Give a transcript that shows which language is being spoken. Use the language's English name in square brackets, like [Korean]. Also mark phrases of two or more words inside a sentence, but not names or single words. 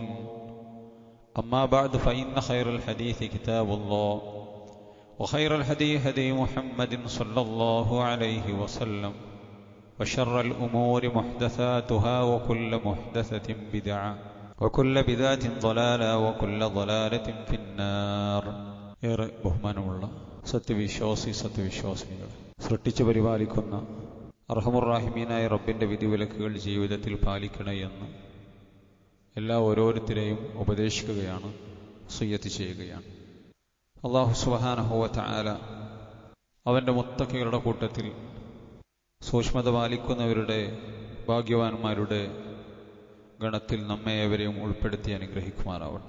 [Arabic] أما بعد فإن خير الحديث كتاب الله وخير الهدي هدي محمد صلى الله عليه وسلم وشر الأمور محدثاتها وكل محدثة بدعة وكل بدعة ضلالة وكل ضلالة في النار. [Malayalam] ഏറെ ബഹുമാനമുള്ള സത്യവിശ്വാസികൾ, സൃഷ്ടിച്ചു പരിപാലിക്കുന്ന അർഹമുർറാഹിമീനായ റബ്ബിൻ്റെ വിധിവിലക്കുകൾ ജീവിതത്തിൽ പാലിക്കണേ എന്ന് ഓരോരുത്തരെയും ഉപദേശിക്കുകയാണ്, വസിയ്യത്ത് ചെയ്യുകയാണ്. അല്ലാഹു [Arabic] سبحانه وتعالى [Malayalam] അവൻ്റെ മുത്തഖികളുടെ കൂട്ടത്തിൽ സൂക്ഷ്മത പാലിക്കുന്നവരുടെ ഭാഗ്യവാന്മാരുടെ ഗണത്തിൽ നമ്മെ ഏവരെയും ഉൾപ്പെടുത്തി അനുഗ്രഹിക്കുമാറാവട്ടെ.